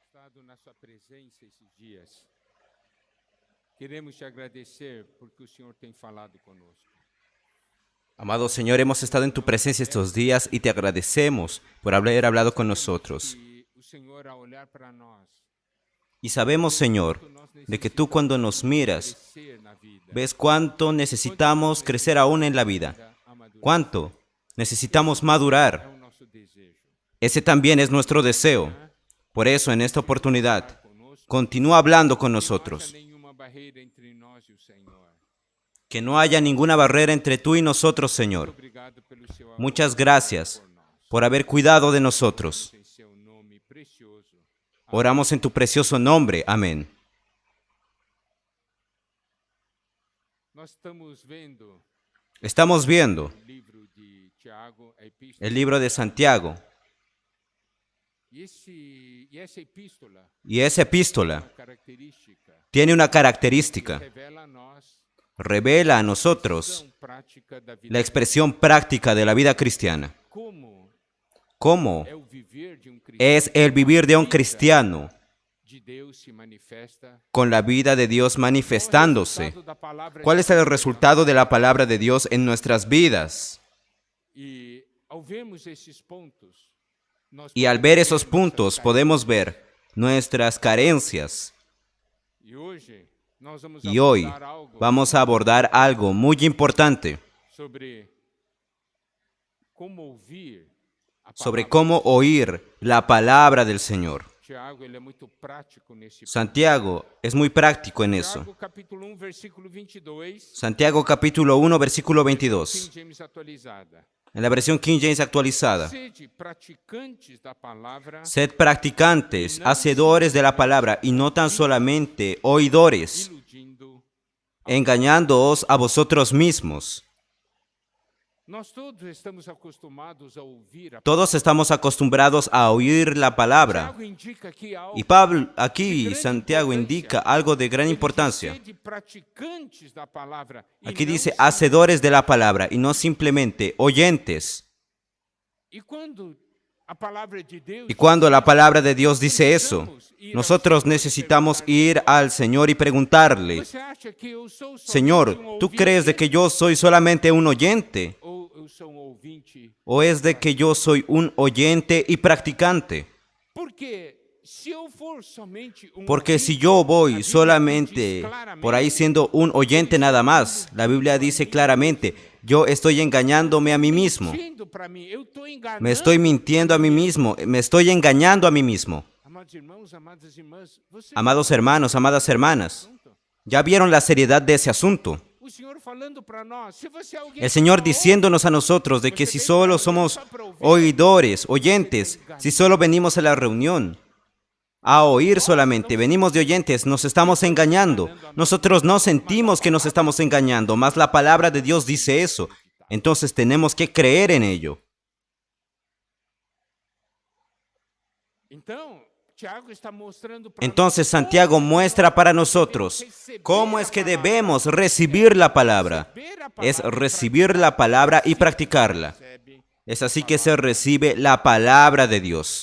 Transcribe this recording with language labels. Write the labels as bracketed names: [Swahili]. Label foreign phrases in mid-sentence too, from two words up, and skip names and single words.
[Portuguese] entrado na sua presença esses dias. Queremos te agradecer porque o Senhor tem falado conosco. [Spanish] Amado Señor, hemos estado en tu presencia estos días y te agradecemos por haber hablado con nosotros. [Portuguese] E o Senhor, ao olhar para nós, [Spanish] Y sabemos, Señor, de que tú cuando nos miras, [Portuguese] crescer na vida, [Spanish] ves cuánto necesitamos crecer aún en la vida, cuánto necesitamos madurar. [Portuguese] o nosso desejo. [Spanish] Ese también es nuestro deseo. Por eso, en esta oportunidad, continúa hablando con [Portuguese] Não [Spanish] nosotros. [Portuguese] haja nenhuma barreira entre nós e o Senhor. [Spanish] Que no haya ninguna barrera entre tú y nosotros, Señor. [Portuguese] Obrigado pelo seu amor [Spanish] Muchas gracias [Portuguese] por nós. [Spanish] por haber cuidado de nosotros. [Portuguese] Em seu nome precioso. [Spanish] Oramos en tu precioso nombre. Amén. [Portuguese] Nós [Spanish] Estamos viendo [Portuguese] o livro de Tiago, a epístola. [Spanish] el libro de Santiago [Portuguese] E essa epístola, [Spanish] y esa epístola [Portuguese] uma característica, [Spanish] tiene una característica. [Portuguese] revela a nós [Spanish] Revela a nosotros [Portuguese] a prática da vida. [Spanish] la expresión práctica de la vida cristiana. ¿Cómo [Portuguese] É o viver de cristiano. [Spanish] es el vivir de un cristiano [Portuguese] De Deus se manifesta. [Spanish] con la vida de Dios manifestándose? [Portuguese] Resultado da palavra [Spanish] ¿Cuál es el resultado de la palabra de Dios en nuestras vidas? [Portuguese] E ao vermos esses pontos, nós [Spanish] Y al [Portuguese] podemos [Spanish] ver esos [Portuguese] nossas [Spanish] puntos podemos ver nuestras carencias. [Portuguese] E hoje nós vamos [Spanish] Y hoy [Portuguese] abordar algo [Spanish] vamos a abordar algo muy importante [Portuguese] sobre como ouvir a [Spanish] sobre [Portuguese] palavra. [Spanish] cómo oír la palabra del Señor. [Portuguese] Tiago, ele é muito prático nesse ponto. [Spanish] Santiago es muy práctico en eso. [Portuguese] Tiago capítulo 1, versículo 22. [Spanish] Santiago capítulo 1, versículo King 22. [Portuguese] James atualizada. [Spanish] En la versión King James actualizada. [Portuguese] Sede praticantes da palavra, [Spanish] Sed practicantes, hacedores de la palabra, y no tan solamente oidores, [Portuguese] iludindo. [Spanish] engañándoos a vosotros mismos. [Portuguese] Nós todos estamos acostumados a ouvir a [Spanish] Todos estamos acostumbrados a oír la palabra. [Portuguese] Tiago indica aqui algo. [Spanish] Y Pablo, aquí Santiago indica algo de gran [Portuguese] Ele diz, [Spanish] importancia. [Portuguese] sede praticantes da palavra, e [Spanish] Aquí [Portuguese] não [Spanish] dice [Portuguese] sim- [Spanish] hacedores de la palabra y no simplemente oyentes. [Portuguese] E quando a palavra de Deus, [Spanish] Y cuando la palabra de Dios dice eso, nosotros necesitamos ir al Señor y preguntarle, [Portuguese] você acha que eu sou somente [Spanish] Señor, ¿tú [Portuguese] ouvinte [Spanish] crees de que yo soy solamente un oyente? [Portuguese] ou eu sou ouvinte? [Spanish] ¿O es de que yo soy un oyente y practicante? [Portuguese] Porque se eu for somente [Spanish] Porque [Portuguese] ouvinte, [Spanish] si yo [Portuguese] a [Spanish] voy [Portuguese] Bíblia [Spanish] solamente [Portuguese] diz claramente, [Spanish] por ahí siendo un oyente nada más, la Biblia dice claramente, yo estoy engañándome a mí mismo. [Portuguese] mentindo para mim, eu estou enganando. [Spanish] Me estoy mintiendo a mí mismo, me estoy engañando a mí mismo. [Portuguese] Amados irmãos, amadas irmãs, você [Spanish] Amados hermanos, amadas hermanas, ¿ya vieron la seriedad de ese asunto? [Portuguese] o Senhor falando para nós, se você é alguém [Spanish] El Señor [Portuguese] que só [Spanish] diciéndonos a nosotros de que si solo somos oidores, oyentes, si solo venimos a la reunión a oír solamente, venimos de oyentes, nos estamos engañando. Nosotros no sentimos que nos estamos engañando, mas la palabra de Dios dice eso. Entonces tenemos que creer en ello. [Portuguese] Então, Tiago está mostrando para [Spanish] Entonces Santiago muestra para nosotros cómo es que debemos recibir la palabra. Es recibir la palabra y practicarla. Es así que se recibe la palabra de Dios.